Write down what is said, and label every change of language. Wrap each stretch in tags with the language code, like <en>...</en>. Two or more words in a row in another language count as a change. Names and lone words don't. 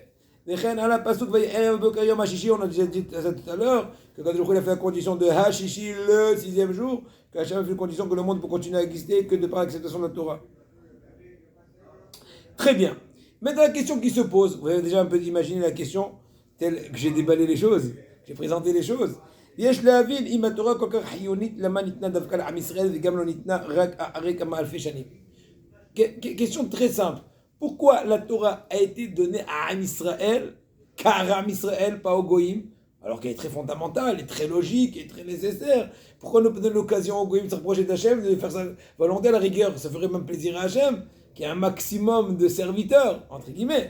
<fr>On a déjà dit ça tout à l'heure, que quand il a fait la condition de Hashishi le 6e jour, qu'Hachem a fait la condition que le monde peut continuer à exister que de par l'acceptation de la Torah. Très bien. Maintenant, la question qui se pose, vous avez déjà un peu imaginé la question, telle que j'ai déballé les choses, j'ai présenté les choses.</fr> <he>ויש להבין אם התורה כל כך חיונית, למה ניתנה דווקא לעם ישראל וגם לא ניתנה רק אחרי כמה אלפי שנים.</he> <fr>Question très simple. Pourquoi la Torah a été donnée à</fr> <he>עם ישראל,</he> <fr>car</fr> <he>עם ישראל,</he> <fr>pas aux Goïm, alors qu'elle est très fondamentale, et très logique, et très nécessaire. Pourquoi ne pas donner l'occasion aux Goïm de se rapprocher d'Hachem, de faire sa volonté à la rigueur? Ça ferait même plaisir à Hachem, qui a un maximum de serviteurs, entre guillemets.</fr>